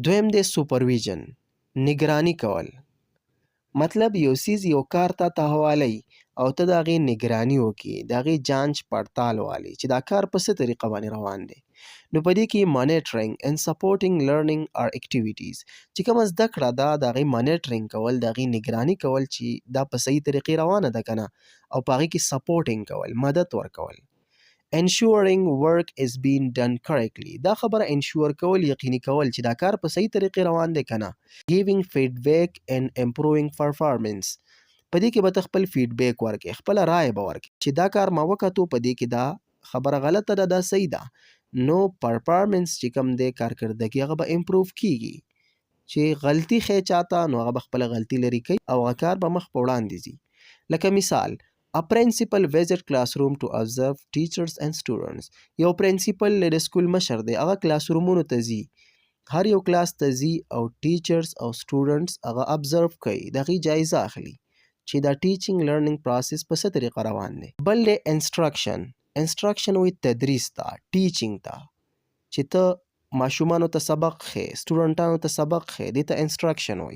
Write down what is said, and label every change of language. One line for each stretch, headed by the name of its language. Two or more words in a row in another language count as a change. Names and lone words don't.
Pashto: دویم دی سوپرویژن نگرانی کول مطلب یو سیز یو کار ته حواله او ته د هغې نگراني وکړي د هغې جانچ پړتال والي چې دا کار په څه طریقه باندې روان دی. نو په دې کې
English: monitoring and supporting learning or activities
Pashto: چې کومه زده کړه ده د هغې مانیټرینګ کول د هغې نگراني کول چې دا په صحیح طریقې روانه ده که نه او په هغې کې سپورټینګ کول مدد ورکول.
English: ensuring work is being done correctly
Pashto: دا خبره انشور کول یقیني کول چې دا کار په صحیح طریقې روان دی که نه.
English: giving feedback and improving performance
Pashto: په دې کې به ته خپل فیډبیک ورکړې خپله رایه به ورکړې چې دا کار ما وکتو په دې کې دا خبره غلطه ده دا صحیح ده نو پرفارمنس چې کوم دی کارکردګي هغه به امپروف کیږي چې غلطي ښیي چاته نو هغه به خپله غلطي لرې کوي او هغه کار به مخ په وړاندې ځي. لکه مثال
English: A principal visit classroom to observe teachers and students
Pashto: یو پرنسپل د سکول مشر دی هغه کلاس رومونو ته ځي هر یو کلاس ته ځي او ټیچرز او سټوډنټس هغه ابزرو کوي د هغې جایزه اخلي چې دا
English: teaching learning process
Pashto: په څه طریقه روان دی. بل دی انسټرکشن وایي تدریس ته ټیچینګ ته چې ته ماشومانو ته سبق ښیې سټوډنټانو ته سبق ښیې دې ته انسټرکشن وایي.